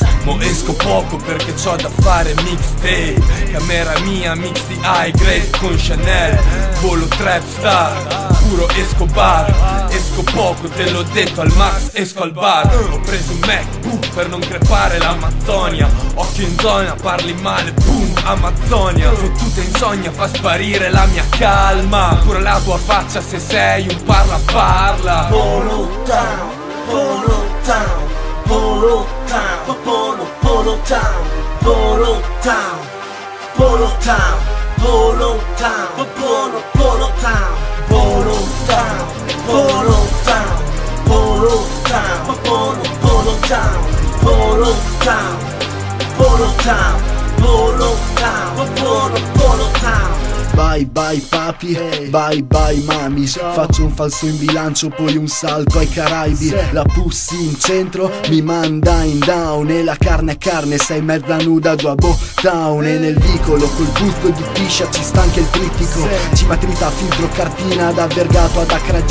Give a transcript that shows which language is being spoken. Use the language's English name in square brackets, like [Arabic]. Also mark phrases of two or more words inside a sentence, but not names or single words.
[Italian] Mo esco poco perché c'ho da fare mixtape, camera mia mix di [English] high grade [Italian] con Chanel, volo [English] trap star, [Italian] puro Escobar. Esco poco, te l'ho detto al max, esco al bar. Ho preso un MacBook per non crepare l'Amazzonia. Occhio in zona, parli male, boom, Amazzonia. Fottuta insonnia fa sparire la mia calma. Pure la tua faccia se sei un parla. Polo Town, Polo Town, Polo Town, Polo Town, Polo Town, Polo Town, Polo Town, Polo Town, Polo Town, Polo Town, Polo Town, Polo Town, Polo Town, Polo Town, Polo Town, Polo Town. [English] Bye bye papi, bye bye mami. [Italian] Faccio un falso in bilancio, poi un salto ai Caraibi. La pussy in centro mi manda in down, e la carne è carne, sei mezza nuda giù a Town. E nel vicolo col busto di piscia ci sta anche il trittico. Cimatrita, filtro, cartina, da Vergato ad Acradina.